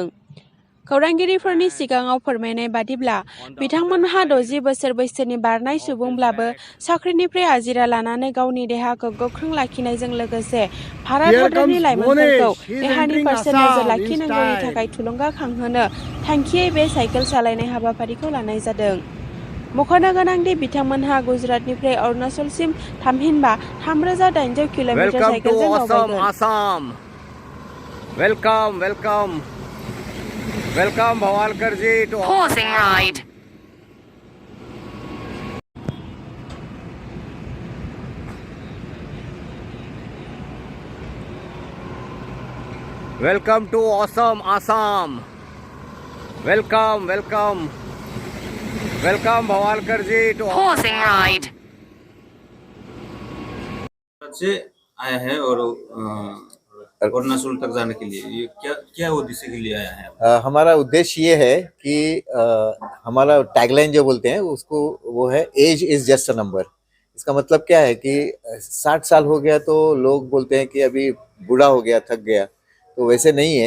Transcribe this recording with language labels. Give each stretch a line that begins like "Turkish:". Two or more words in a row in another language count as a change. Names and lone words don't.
Bodo: खौरांगिरिफोरनि सिगाङाव फोरमायनाय बादिब्ला बिथांमोनहा 60 बोसोर बैसोनि बारनाय सुबुंब्लाबो साख्रिनिफ्राय आजिरा लानानै गावनि देहाखौ गोख्रों लाखिनायजों लोगोसे भारत हादरनि लाइमोनफोरखौ देहानि फारसे नोजोर लाखिनांगौनि थाखाय थुलुंगाखांहोनो थांखियै बे साइकेल सालायनाय हाबाफारिखौ लानाय जादों। मख'नो गोनांदि बिथांमोनहा गुजरातनिफ्राय अरुणाचलसिम थामहिनबा 3800 किल'मिटार साइकेलजों दावबायगोन।
English: Welcome Bhawalkar ji to Pausing ride. Welcome to awesome Assam. Welcome Bhawalkar ji to Pausing ride.
Hindi: से आया है और अरुणाचल तक जाने के लिए ये क्या क्या उद्देश्य के लिए आया है? हमारा उद्देश्य ये है कि हमारा टैगलाइन जो बोलते हैं उसको वो है
English: age is just a number.
Hindi: इसका मतलब क्या है कि 60 साल हो गया तो लोग बोलते हैं कि अभी बूढ़ा हो गया, थक गया, तो वैसे नहीं है।